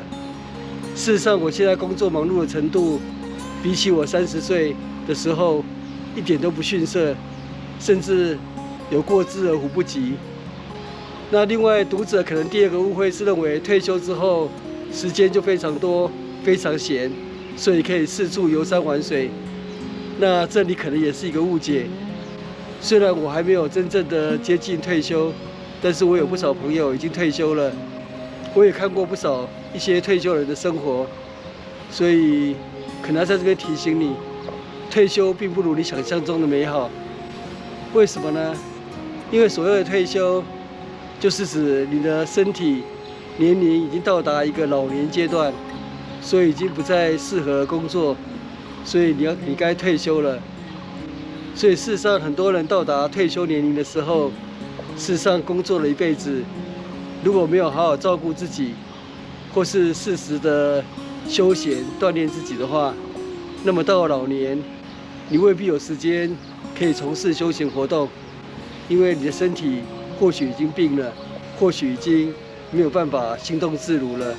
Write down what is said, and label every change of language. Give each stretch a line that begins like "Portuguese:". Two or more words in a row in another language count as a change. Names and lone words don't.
Chinese: 事實上，我現在工作忙碌的程度，比起我30歲的時候，一點都不遜色，甚至有過之而無不及。那另外，讀者可能第二個誤會是認為退休之後時間就非常多、非常閒，所以可以四處遊山玩水。那這裡可能也是一個誤解。雖然我還沒有真正的接近退休，但是我有不少朋友已經退休了。我也看過不少一些退休人的生活，所以可能要在這邊提醒你，退休並不如你想象中的美好。為什麼呢？因為所謂的退休，就是指你的身體年齡已經到達一個老年階段，所以已經不再適合工作，所以你該退休了。所以事實上，很多人到達退休年齡的時候，事實上工作了一輩子。如果沒有好好照顧自己，或是適時的休閒鍛鍊自己的話，那麼到了老年，你未必有時間可以從事休閒活動，因為你的身體或許已經病了，或許已經沒有辦法行動自如了。